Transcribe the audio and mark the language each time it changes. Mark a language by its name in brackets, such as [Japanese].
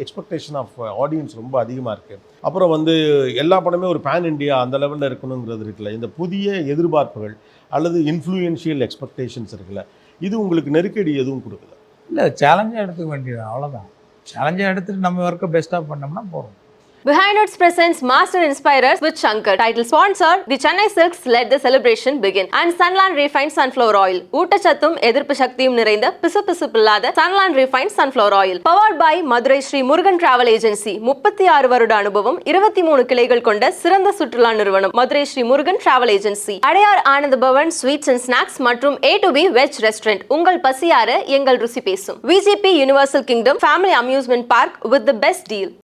[English] expectation of audience [Tamil] ரொம்ப அதிகமாக இருக்குது. அப்புறம் வந்து எல்லா படமே ஒரு பேன் இண்டியா அந்த லெவலில் இருக்கணுங்கிறது இருக்குல்ல. இந்த புதிய எதிர்பார்ப்புகள் அல்லது இன்ஃப்ளூயன்ஷியல் எக்ஸ்பெக்டேஷன்ஸ் இருக்குல்ல, இது உங்களுக்கு நெருக்கடி எதுவும் கொடுக்கல? இல்லை, சேலஞ்சாக எடுத்துக்க வேண்டியது அவ்வளோதான். சேலஞ்சாக எடுத்துகிட்டு நம்ம ஒர்க்கை பெஸ்ட்டாக பண்ணோம்னா போகிறோம். [English] Behind Notes presents Master Inspirers with Shankar. Title sponsor, the Chennai Silks let the celebration begin. And Sunland Refined Sunflower Oil. [Tamil] ஊட்டச்சத்தும் எதிர்ப்பு சக்தியும் நிறைந்த பிசுபிசுப்பில்லாத Sunland Refined Sunflower Oil. [English] Powered by [Tamil] Madurai Sri Murugan travel agency. 36 வருட அனுபவம், 23 கிளைகள் கொண்ட சிறந்த சுற்றுலா நிறுவனம் Madurai Sri Murugan travel agency. Adyar Ananda Pawan sweets and snacks மற்றும் A2B வெஜ் ரெஸ்டாரண்ட். உங்கள் பசியார எங்கள் ருசி பேசும். [English] VGP Universal Kingdom Family Amusement Park with the best deal.